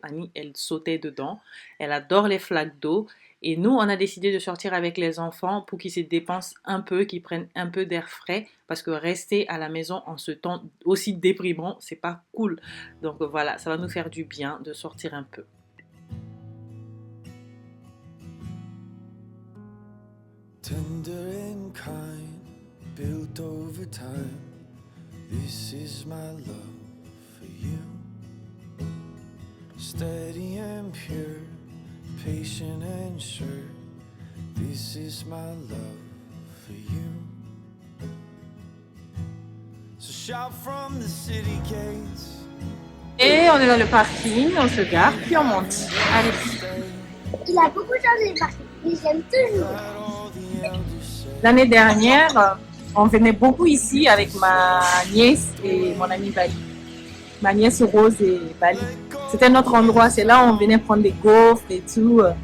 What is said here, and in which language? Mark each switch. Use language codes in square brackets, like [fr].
[fr] Annie, elle sautait dedans. Elle adore les flaques d'eau. Et nous, on a décidé de sortir avec les enfants pour qu'ils se dépensent un peu, qu'ils prennent un peu d'air frais. Parce que rester à la maison en ce temps aussi déprimant, c'est pas cool. Donc voilà, ça va nous faire du bien de sortir un peu. [en] Tender and kind, built over time. This is my love for you. Steady and pure, patient and sure. This is my love for you. So shout from the city gates. [fr] Et on est dans le parking, on se gare, puis on monte. Allez. Il a beaucoup changé le parking, mais j'aime toujours. L'année dernière, on venait beaucoup ici avec ma nièce et mon amie Bali. Ma nièce Rose et Bali. C'était notre endroit, c'est là où on venait prendre des gaufres et tout.